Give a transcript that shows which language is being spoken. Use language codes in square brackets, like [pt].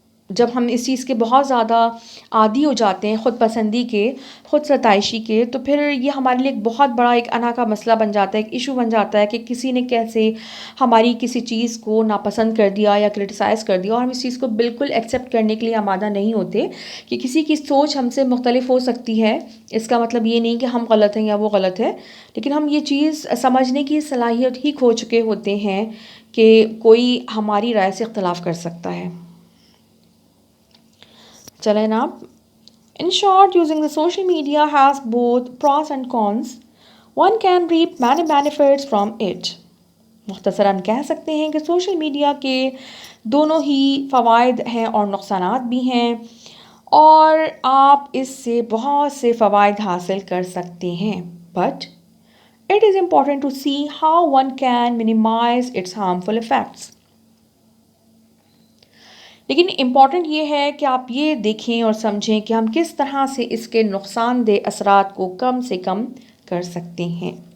[ur] جب ہم اس چیز کے بہت زیادہ عادی ہو جاتے ہیں، خود پسندی کے، خود ستائشی کے، تو پھر یہ ہمارے لیے ایک بہت بڑا ایک انا کا مسئلہ بن جاتا ہے، ایک ایشو بن جاتا ہے کہ کسی نے کیسے ہماری کسی چیز کو ناپسند کر دیا یا کرٹیسائز کر دیا. اور ہم اس چیز کو بالکل ایکسیپٹ کرنے کے لیے آمادہ نہیں ہوتے کہ کسی کی سوچ ہم سے مختلف ہو سکتی ہے. اس کا مطلب یہ نہیں کہ ہم غلط ہیں یا وہ غلط ہے، لیکن ہم یہ چیز سمجھنے کی صلاحیت ہی کھو چکے ہوتے ہیں کہ کوئی ہماری رائے سے اختلاف کر سکتا ہے. چلیں نا. [en] In short, using the social media has both pros and cons. One can reap many benefits from it. [ur] مختصراً کہہ سکتے ہیں کہ سوشل میڈیا کے دونوں ہی فوائد ہیں اور نقصانات بھی ہیں، اور آپ اس سے بہت سے فوائد حاصل کر سکتے ہیں. [en] But it is important to see how one can minimize its harmful effects. [ur] لیکن امپورٹنٹ یہ ہے کہ آپ یہ دیکھیں اور سمجھیں کہ ہم کس طرح سے اس کے نقصان دہ اثرات کو کم سے کم کر سکتے ہیں.